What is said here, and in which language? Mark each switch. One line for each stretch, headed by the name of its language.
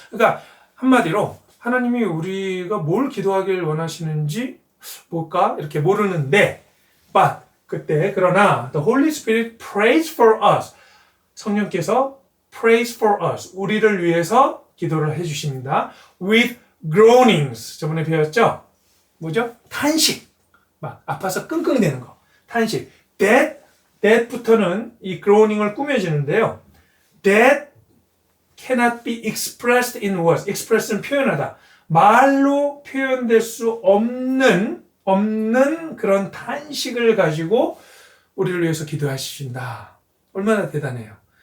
Korean: 그러니까 한마디로 하나님이 우리가 뭘 기도하길 원하시는지 뭘까? 이렇게 모르는데
English: but
Korean: 그러나
English: the Holy Spirit prays for us.
Korean: 성령께서
English: prays for us.
Korean: 우리를 위해서 기도를 해주십니다.
English: with groanings.
Korean: 저번에 배웠죠? 뭐죠? 탄식. 막 아파서 끙끙대는 거. 탄식. that부터는 이 groaning을 꾸며지는데요.
English: that cannot be expressed in words.
Korean: express는 표현하다. 말로 표현될 수 없는 그런 탄식을 가지고 우리를 위해서 기도하신다. 얼마나 대단해요.